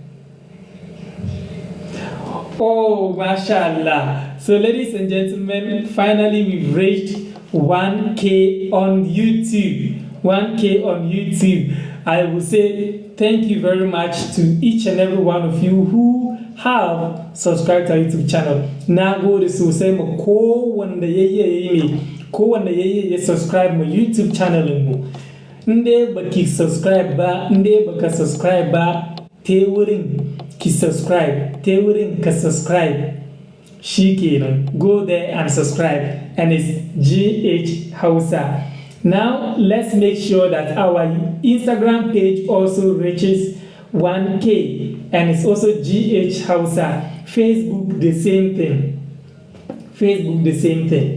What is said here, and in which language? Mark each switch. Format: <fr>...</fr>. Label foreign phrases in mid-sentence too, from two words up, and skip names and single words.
<en>Oh, mashallah. So ladies and gentlemen, finally we've reached 1K on YouTube. 1K on YouTube. I will say thank you very much to each and every one of you who have subscribed to our YouTube channel.</en> <ha>Na gode sosai ma kowanne yayye</ha> <en>subscribe my YouTube channel</en> <ha>mu. Inde baki subscribe ba, inde baka subscribe ba, te wurin ki subscribe, te wurin ka subscribe. Shikenan,</ha> <en>go there and subscribe, and it's GH Hausa. Now let's make sure that our Instagram page also reaches 1K, and it's also GH Hausa. Facebook the same thing. Facebook the same thing.</en>